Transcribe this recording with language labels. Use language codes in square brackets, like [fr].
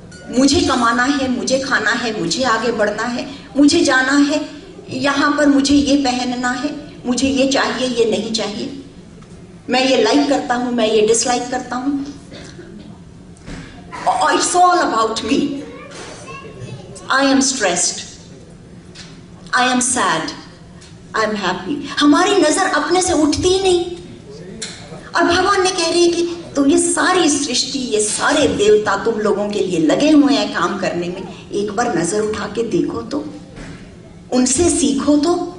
[hi] मुझे कमाना है, मुझे खाना है, मुझे आगे बढ़ना है, मुझे जाना है यहां पर, मुझे ये पहनना है, मुझे ये चाहिए, ये नहीं चाहिए, मैं ये लाइक करता हूं, मैं ये डिसलाइक करता हूं। [en] It's all about me. I am stressed, I am sad, I am happy। [hi] हमारी नजर अपने से उठती ही नहीं। और भगवान ने कह रही है कि तुम ये सारी सृष्टि, ये सारे देवता तुम लोगों के लिए लगे हुए हैं काम करने में, एक बार नजर उठा के देखो तो, उनसे सीखो तो।